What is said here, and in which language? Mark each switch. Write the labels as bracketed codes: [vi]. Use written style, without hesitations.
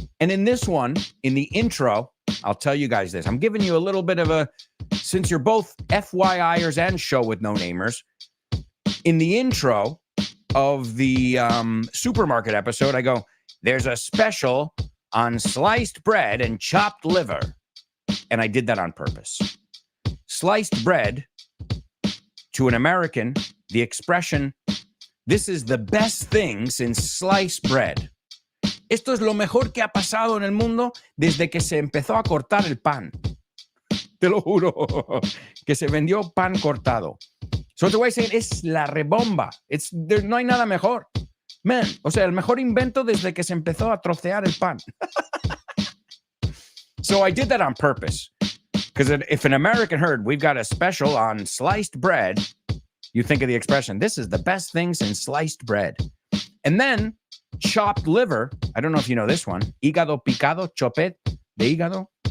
[en] And in this one, in the intro, I'll tell you guys this. I'm giving you a little bit of a, since you're both FYIers and show with no namers, in the intro of the supermarket episode, I go, there's a special on sliced bread and chopped liver. And I did that on purpose. Sliced bread, to an American, the expression, this is the best thing since sliced bread. [es] Esto es lo mejor que ha pasado en el mundo desde que se empezó a cortar el pan. Te lo juro, que se vendió pan cortado. [en] So the way I say it, [es] es la rebomba. No hay nada mejor. Man, o sea, el mejor invento desde que se empezó a trocear el pan. [en] So I did that on purpose. Because if an American heard, we've got a special on sliced bread, you think of the expression, this is the best thing since sliced bread. And then chopped liver, I don't know if you know this one, [es] hígado picado, chopet de hígado.